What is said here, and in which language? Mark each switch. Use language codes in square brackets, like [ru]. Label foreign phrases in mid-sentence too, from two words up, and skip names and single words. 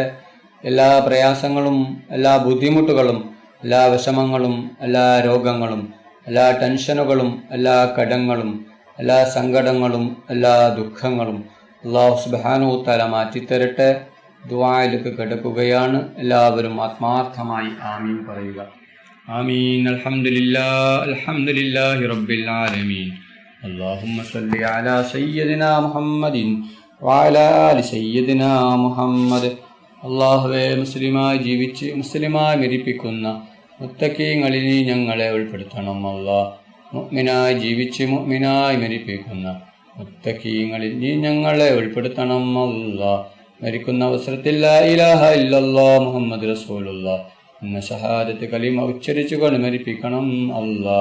[ml] എല്ലാ പ്രയാസങ്ങളും എല്ലാ ബുദ്ധിമുട്ടുകളും എല്ലാ വിഷമങ്ങളും എല്ലാ രോഗങ്ങളും എല്ലാ ടെൻഷനുകളും എല്ലാ കടങ്ങളും എല്ലാ സങ്കടങ്ങളും എല്ലാ ദുഃഖങ്ങളും [ar] الله سبحانه وتعالى [ml] മാറ്റിത്തരട്ടെ. ദുആയിലേക്ക് കിടക്കുകയാണ്. എല്ലാവരും ആത്മാർത്ഥമായി ആമീൻ പറയുക. [ar] آمين. الحمد لله رب العالمين. اللهم صل على سيدنا محمد وعلى آل سيدنا محمد. [ml] അല്ലാഹുവേ, മുസ്ലിമായി ജീവിച്ച് മുസ്ലിമായി മരിപ്പിക്കുന്ന മുത്തഖീങ്ങളിൽ നീ ഞങ്ങളെ ഉൾപ്പെടുത്തണം അല്ലാ. മുഅ്മിനായി ജീവിച്ച് മുഅ്മിനായി മരിപ്പിക്കുന്ന മുത്തഖീങ്ങളിൽ നീ ഞങ്ങളെ ഉൾപ്പെടുത്തണം അല്ലാ. മരിക്കുന്ന അവസരത്തിൽ [ar] لا إله إلا الله محمد رسول الله [ml] എന്ന ഷഹാദത്ത് കലിമ ഉച്ചരിച്ചുകൊണ്ട് മരിപ്പിക്കണം അല്ലാ.